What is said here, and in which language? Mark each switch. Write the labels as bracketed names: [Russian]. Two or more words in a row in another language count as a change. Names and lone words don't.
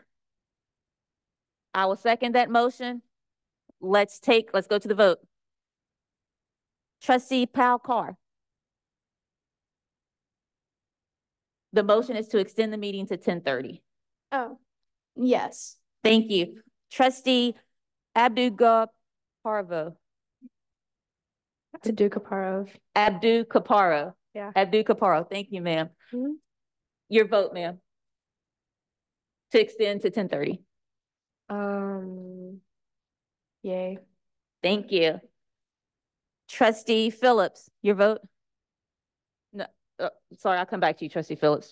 [English] I will second that motion. Let's go to the vote. Trustee Pal Carr. The motion is to extend the meeting to 10:30. Oh, yes. Thank you. Trustee Abdu-Kaparov. Abdu-Kaparov. Yeah. Abdu-Kaparov. Thank you, ma'am. Mm-hmm. Your vote, ma'am. To extend to 10:30. Yay. Thank you. Trustee Phillips, your vote? No, sorry, I'll come back to you, Trustee Phillips.